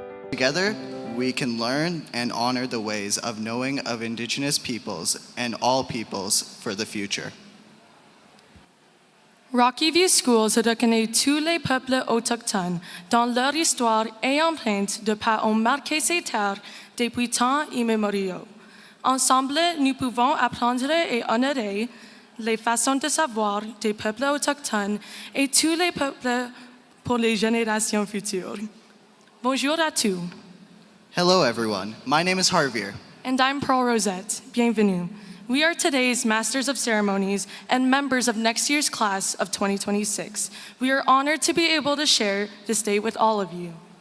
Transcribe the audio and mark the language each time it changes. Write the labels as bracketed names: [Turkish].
[English] Together, we can learn and honor the ways of knowing of Indigenous peoples and all peoples for the future. [French] Rocky View Schools reconnaît tous les peuples autochtones dans leur histoire et empreinte de par ont marqué ces terres depuis temps immémoriaux. Ensemble, nous pouvons apprendre et honorer les façons de savoir des peuples autochtones et tous les peuples pour les générations futures. Bonjour à tous. [English] Hello everyone, my name is Harveer. And I'm Pearl Rosette. Bienvenue. We are today's Masters of Ceremonies and members of next year's class of 2026. We are honored to be able to share this day with all of you.